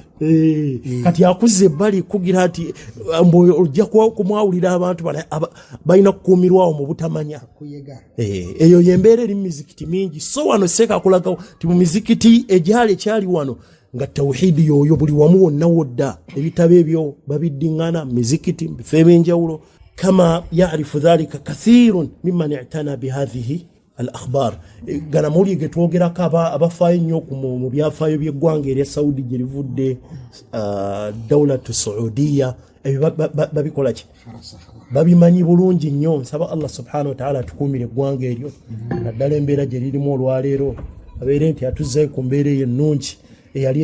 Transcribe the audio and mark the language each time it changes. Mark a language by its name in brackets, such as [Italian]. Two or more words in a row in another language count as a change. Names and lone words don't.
[Ganda] kati akuze ebbali kugira ati ojja kumwawulira abantu balina kukuumirwawo mu butamanya eyo yembeera eri mu mizikiti mingi so wano seeka akulagawo ti mu mizikiti ekyali wano nga tawhidi yoyo buli wamu wonna wodda ebitabo ebyo babiddiŋŋana mizikiti bifo ebyenjawulo [Arabic] كما يعرف ذلك كثير ممن اعتنى بهذه الأخبار [Ganda] gana muli getwogerako abafaayo nnyo mu byafaayo by'eggwanga erya Saudi gye livudde [Arabic] دولة السعودية [Ganda] ebyo babikola ki babimanyi bulungi nnyo. Nsaba [Arabic] الله سبحانه وتعالى [Ganda] atukuumire eggwanga eryo naddala embeera gye lirimu olwaleero abeere nti atuzzayo ku mbeera eyo ennungi eyali